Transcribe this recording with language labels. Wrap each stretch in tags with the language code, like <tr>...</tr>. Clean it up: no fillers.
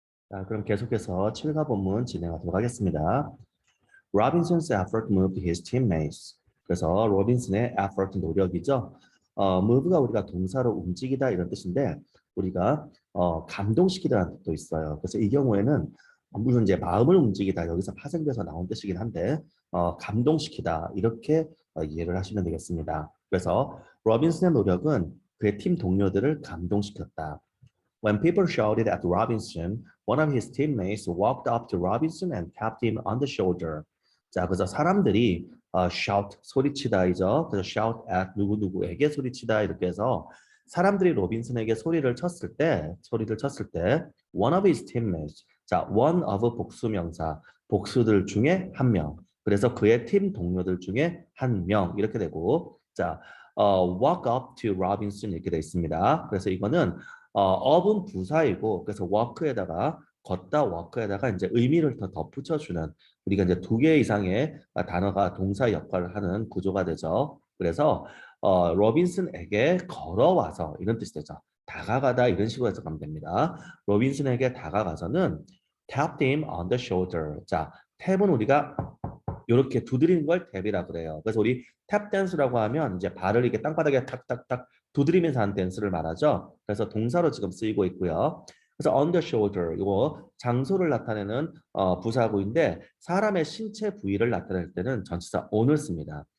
<ko>자, 그럼 계속해서 7가 본문 진행하도록 하겠습니다.</ko> <en>Robinson's effort moved his teammates.</en> <ko>그래서 로빈슨의 effort 노력이죠. move가 우리가 동사로 움직이다 이런 뜻인데 우리가 감동시키다라는 뜻도 있어요. 그래서 이 경우에는 물론 이제 마음을 움직이다 여기서 파생돼서 나온 뜻이긴 한데 감동시키다 이렇게 이해를 하시면 되겠습니다. 그래서 로빈슨의 노력은 그의 팀 동료들을 감동시켰다.</ko> <en>When people shouted at Robinson, one of his teammates walked up to Robinson and tapped him on the shoulder.</en> <ko>자, 그래서 사람들이 shout 소리치다이죠. 그래서 shout at 누구누구에게 소리치다 이렇게 해서 사람들이 로빈슨에게 소리를 쳤을 때</ko> <en>one of his teammates.</en> <ko>자, one of 복수명사 복수들 중에 한 명. 그래서 그의 팀 동료들 중에 한 명 이렇게 되고 자,</ko> <en>walk up to Robinson</en> <ko>이렇게 돼 있습니다. 그래서 이거는 업은 부사이고 그래서 work에다가 걷다 work에다가 이제 의미를 더 덧붙여주는 우리가 이제 두 개 이상의 단어가 동사 역할을 하는 구조가 되죠. 그래서 로빈슨에게 걸어와서 이런 뜻이 되죠. 다가가다 이런 식으로 해석하면 됩니다. 로빈슨에게 다가가서는</ko> <en>tapped him on the shoulder.</en> <ko>자, 탭은 우리가 이렇게 두드리는 걸 탭이라 그래요. 그래서 우리 탭 댄스라고 하면 이제 발을 이렇게 땅바닥에 탁탁탁 두드리면서 하는 댄스를 말하죠. 그래서 동사로 지금 쓰이고 있고요. 그래서</ko> <en>on the shoulder</en> <ko>이거 장소를 나타내는 부사구인데 사람의 신체 부위를 나타낼 때는 전치사 on을 씁니다.</ko>